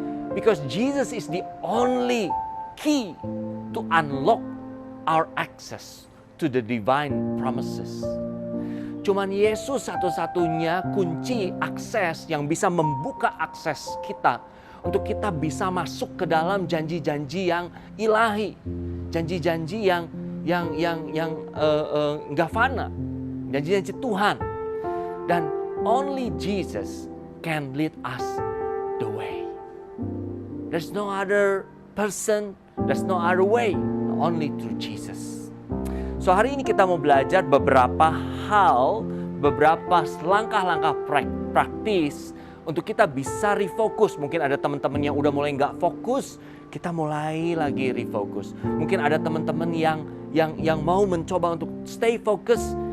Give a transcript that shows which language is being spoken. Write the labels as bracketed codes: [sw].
[en] Because Jesus is the only key to unlock our access to the divine promises. [id] Cuman Yesus satu-satunya kunci akses yang bisa membuka akses kita untuk kita bisa masuk ke dalam janji-janji yang ilahi, janji-janji yang nggak fana, janji-janji Tuhan. Dan [en] only Jesus can lead us the way. There's no other person, there's no other way, only through Jesus. [id] So hari ini kita mau belajar beberapa hal, beberapa langkah-langkah praktis untuk kita bisa refocus. Mungkin ada teman-teman yang udah mulai nggak fokus, kita mulai lagi refocus. Mungkin ada teman-teman yang mau mencoba untuk [en] stay focus.